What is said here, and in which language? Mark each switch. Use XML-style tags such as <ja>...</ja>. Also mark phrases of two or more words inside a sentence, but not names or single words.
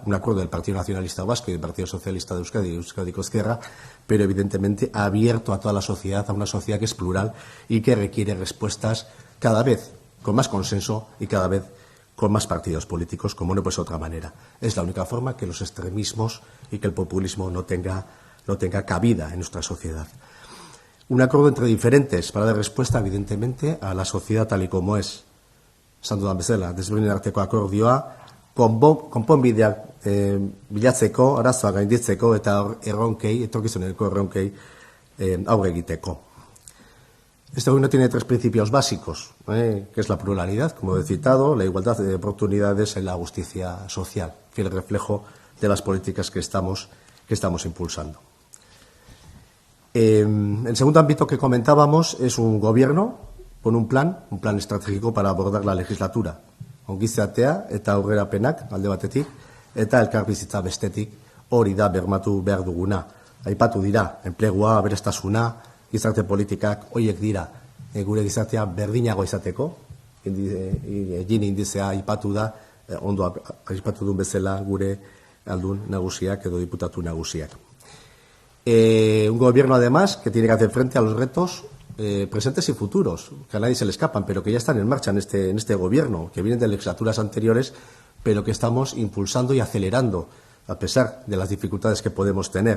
<es>Un acuerdo del Partido Nacionalista Vasco y del Partido Socialista de Euskadi, Euskadi Ezkerra, pero evidentemente abierto a toda la sociedad, a una sociedad que es plural y que requiere respuestas cada vez con más consenso y cada vez con más partidos políticos, como no puede ser de otra manera. Es la única forma que los extremismos y que el populismo no tenga cabida en nuestra sociedad. Un acuerdo entre diferentes para dar respuesta, evidentemente, a la sociedad tal y como es.</es> <eu>Esan dudan bezala, desberdinen arteko akordioa, konponbideak bilatzeko, arazoak gainditzeko eta erronkei, etorkizuneko erronkei aurre egiteko.</eu> <es>Este gobierno tiene tres principios básicos, que es la pluralidad, como he citado, la igualdad de oportunidades y la justicia social, fiel reflejo de las políticas que estamos impulsando. El segundo ámbito que comentábamos es un gobierno con un plan estratégico para abordar la legislatura.</es> <eu>Ongizatea eta aurrerapenak alde batetik eta elkarbizitza bestetik hori da bermatu behar duguna. Aipatu dira, enplegua, aberastasuna, gizarte politikak horiek dira gure gizartea berdinago izateko. Gini indizea aipatu da, ondo aipatu duen bezala gure aldun nagusiak edo diputatu nagusiak.</eu> <es>Un gobierno, además, que tiene que hacer frente a los retos presentes y futuros, que a nadie se le escapan, pero que ya están en marcha en este gobierno, que vienen de legislaturas anteriores, pero que estamos impulsando y acelerando, a pesar de las dificultades que podemos tener.</es>